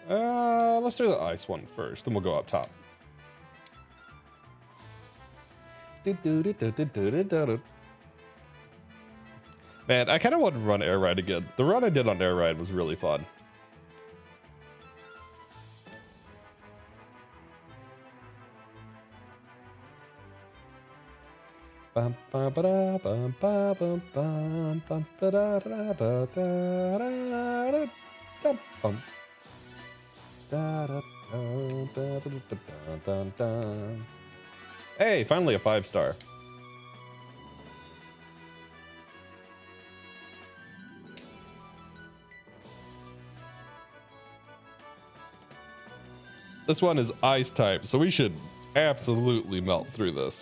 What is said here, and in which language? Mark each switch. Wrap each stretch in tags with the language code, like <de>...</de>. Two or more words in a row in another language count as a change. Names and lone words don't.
<en>Let's do the ice one first, then we'll go up top. Man, I kind of want to run Air Ride again. The run I did on Air Ride was really fun. Bum, ba, ba, da, bum, ba, bum, bum, bum, ba, da, da, da, da, da, da, dum, bum. Da, da, da, da, da, da, da, da. Hey, finally a 5-star. This one is ice type, so we should absolutely melt through this.</en>